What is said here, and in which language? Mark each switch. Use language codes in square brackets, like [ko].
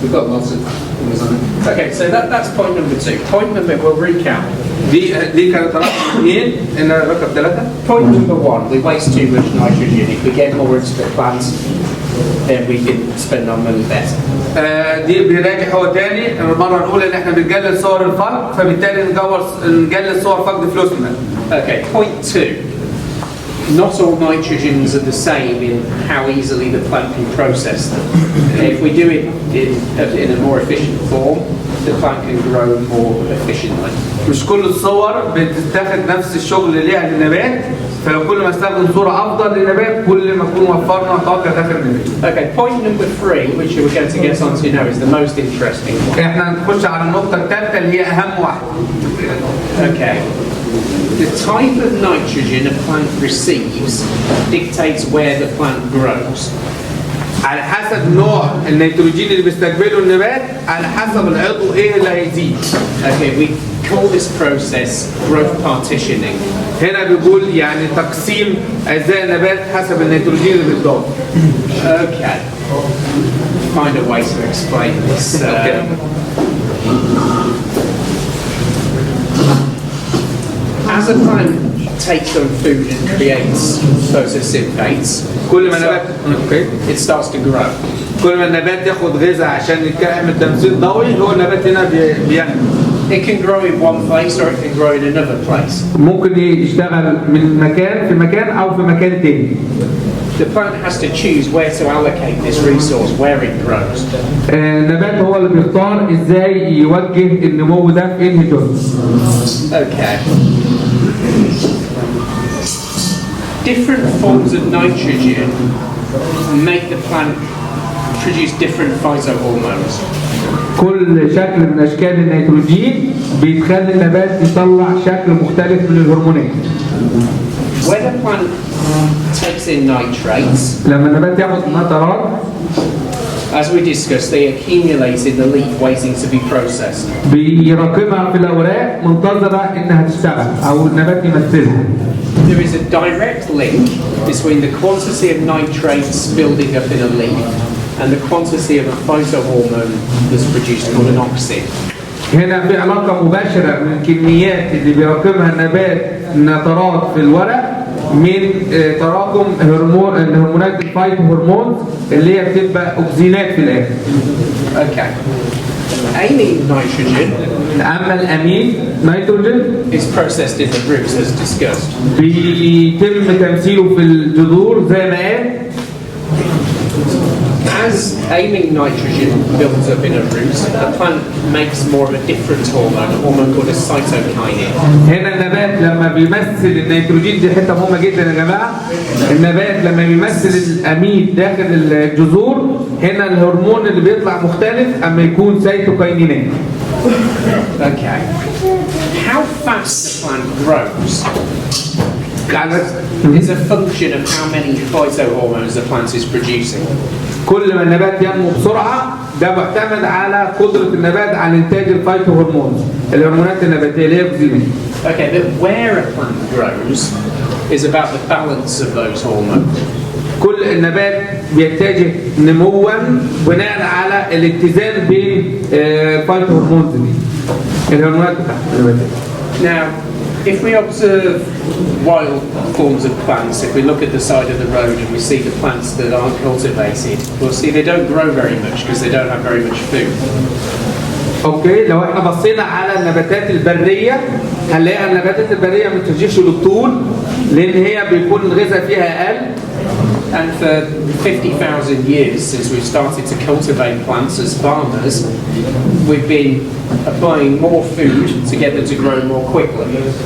[en] We've got lots of things on it. Okay, so that's point number 2. Point number, we'll recap. [ar] دي كانت رقم 2. هنا رقم 3. [en] Point number 1, we waste too much nitrogen. If we get more into the plants, then we can spend our money better. [ar] دي بيراجع هو تاني المرة الأولى إن إحنا بنقلل صور الفقد، فبالتالي نقلل صور فقد فلوسنا. [en] Okay, point 2. Not all nitrogens are the same in how easily the plant can process them. If we do it in a more efficient form, the plant can grow more efficiently. [ar] مش كل الصور بتتاخد نفس الشغل اللي ليها للنبات، فلو كل ما استخدم صورة أفضل للنبات كل ما نكون وفرنا طاقة داخل النبات. [en] Okay, point number 3, which we're going to get onto now, is the most interesting one. [ar] إحنا هنخش على النقطة الثالثة اللي هي أهم واحدة. [en] Okay. The type of nitrogen a plant receives dictates where the plant grows. [ar] على حسب نوع النيتروجين اللي بيستقبله النبات على حسب العضو ايه اللي هيزيد. [en] Okay, we call this process growth partitioning. [ar] هنا بيقول يعني تقسيم أجزاء النبات حسب النيتروجين اللي بيتضاف. [en] Okay. Find a way to explain this. As a plant takes on food and creates photosynthesis, [ar] كل ما النبات [en] it starts to grow. [ar] كل ما النبات ياخد غذاء عشان يعمل تمثيل ضوئي هو النبات هنا بينمو. [en] It can grow in one place or it can grow in another place. [ar] ممكن يشتغل من مكان في مكان أو في مكان تاني. [en] The plant has to choose where to allocate this resource, where it grows. [ar] النبات هو اللي بيختار ازاي يوجه النمو ده في انهي جزء. [en] Okay. Different forms of nitrogen make the plant produce different phytohormones. [ar] كل شكل من اشكال النيتروجين بيتخلي النبات يطلع شكل مختلف من الهرمونات. [en] When a plant takes in nitrates, [ar] لما النبات ياخد نترات [en] as we discussed, they accumulate in the leaf waiting to be processed. [ar] بيراكمها في الاوراق منتظره انها تشتغل او النبات يمثلها. [en] There is a direct link between the quantity of nitrates building up in a leaf and the quantity of a phytohormone that's produced called an auxin. [ar] هنا في علاقه مباشره من الكميات اللي بيراكمها النبات نترات في الورق من تراكم الهرمونات الفايتو هرمونز اللي هي بتبقى اكسينات في الاخر. [en] Okay. Amine nitrogen [ar] اما الامين نيتروجين [en] is processed in the roots as discussed. [ar] بيتم تمثيله في الجذور زي ما قال. [en] As amine nitrogen builds up in a root, the plant makes more of a different hormone, a hormone called a cytokinin. [ar] هنا النبات لما بيمثل النيتروجين دي حته مهمه جدا يا جماعه. النبات لما بيمثل الامين داخل الجذور هنا الهرمون اللي بيطلع مختلف اما يكون سيتوكاينينات. [en] Okay. How fast the plant grows is a function of how many phytohormones the plant is producing. [ar] كل ما النبات ينمو بسرعه ده معتمد على قدره النبات على انتاج الفايتو هرمونز الهرمونات النباتيه اللي هي الأكسين. [en] Okay, but where a plant grows is about the balance of those hormones. [ar] كل النبات بيتجه نموا بناء على الاتزان بين الفايتو هرمونز دي الهرمونات بتاعت النباتيه. [en] Now, if we observe wild forms of plants, if we look at the side of the road and we see the plants that aren't cultivated, we'll see they don't grow very much because they don't have very much food. [ar] اوكي لو احنا بصينا على النباتات البريه هنلاقي النباتات البريه ما بتنتجش للطول لان هي بيكون الغذاء فيها اقل. [en] And for 50,000 years since we've started to cultivate plants as farmers, we've been applying more food to get them to grow more quickly.